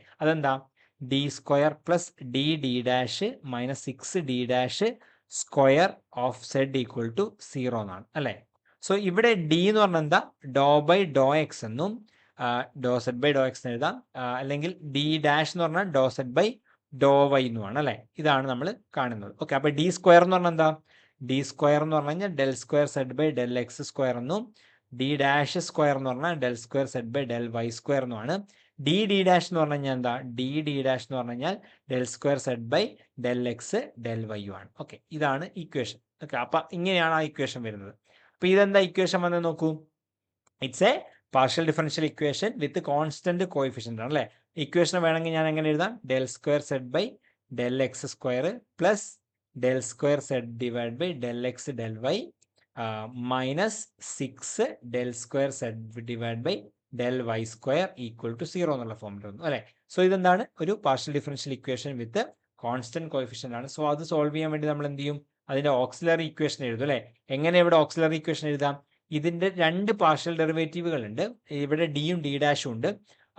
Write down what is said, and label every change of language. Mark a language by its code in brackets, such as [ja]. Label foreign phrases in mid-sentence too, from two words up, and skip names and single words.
[ml] അതെന്താ? d² പ്ലസ് d(6d') ഓഫ് z [en] equal to [ml] 0 എന്നാണ് അല്ലേ? സോ ഇവിടെ d എന്ന് പറഞ്ഞാൽ എന്താ? ഡോ/ഡോ(x) എന്നും ഡോ(z/ഡോ(x) എന്ന് എഴുതാം. അല്ലെങ്കിൽ d' എന്ന് പറഞ്ഞാൽ ഡോ(z/ഡോ(y) എന്നുമാണ് അല്ലേ? ഇതാണ് നമ്മൾ കാണുന്നത്. ഓക്കെ, അപ്പോൾ d² എന്ന് പറഞ്ഞാൽ എന്താ? d² എന്ന് പറഞ്ഞു കഴിഞ്ഞാൽ del² z/del(x)² എന്നും d'² എന്ന് പറഞ്ഞാൽ del² z/del(y)² എന്നുമാണ്. d' എന്ന് പറഞ്ഞു കഴിഞ്ഞാൽ എന്താ? d' എന്ന് പറഞ്ഞു കഴിഞ്ഞാൽ del² z/del(x)del(y) ആണ്. ഓക്കെ, ഇതാണ് ഇക്വേഷൻ. ഓക്കെ, അപ്പം ഇങ്ങനെയാണ് ആ ഇക്വേഷൻ വരുന്നത്. അപ്പോൾ ഇതെന്താ ഇക്വേഷൻ വന്ന് നോക്കൂ? [en] it's a partial differential equation with constant coefficient [ml] ആണ് അല്ലേ? ഇക്വേഷൻ വേണമെങ്കിൽ ഞാൻ എങ്ങനെ എഴുതാം? del² z/del(x)² പ്ലസ് del² z/del(x)del(y) മൈനസ് 6 del² z/del(y)² [en] equal to [ml] 0 എന്നുള്ള ഫോമിൽ വന്നു അല്ലേ? സോ ഇതെന്താണ്? [en] ഒരു partial differential equation with constant coefficient ആണ്. [ml] സോ അത് സോൾവ് ചെയ്യാൻ വേണ്ടി നമ്മൾ എന്ത് ചെയ്യും? അതിന്റെ [en] auxiliary equation [ml] എഴുതും അല്ലേ? എങ്ങനെ ഇവിടെ [en] auxiliary equation [ml] എഴുതാം? ഇതിന്റെ രണ്ട് [en] partial derivatives [ml] ഉണ്ട്. ഇവിടെ ഡിയും d' ഉണ്ട്.